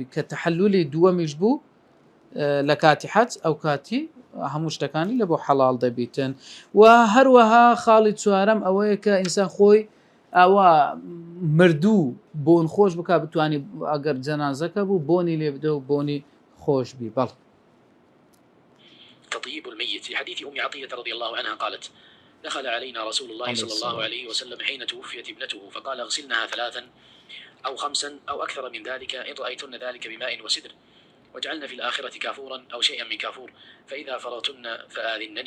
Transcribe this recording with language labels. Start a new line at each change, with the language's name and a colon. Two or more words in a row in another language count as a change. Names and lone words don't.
Central Kurdish: کە تەحەلولی دووەمیش بوو لە کاتی حەج ئەو کاتی هەموو شتەکانی لە بۆ حەڵال دەبیتن. و هەروەها خاڵی چوارەم ئەوەیە کە ئینسان خۆی ئەوە مردوو بۆن خۆش بکە، بتوانی ئەگەر جەنازەکە بوو بۆنی لێ بدە و بۆنی خۆش بی. بەڵ
Arabic: تطيب الميت. في حديث أم عطية رضي الله عنها قالت: دخل علينا رسول الله صلى الله عليه وسلم حين توفيت ابنته فقال: اغسلنها 3 أو 5 أو أكثر من ذلك إن رأيتن ذلك بماء وسدر، واجعلن في الآخرة كافورا أو شيئا من كافور، فإذا فرغتن فآذنني.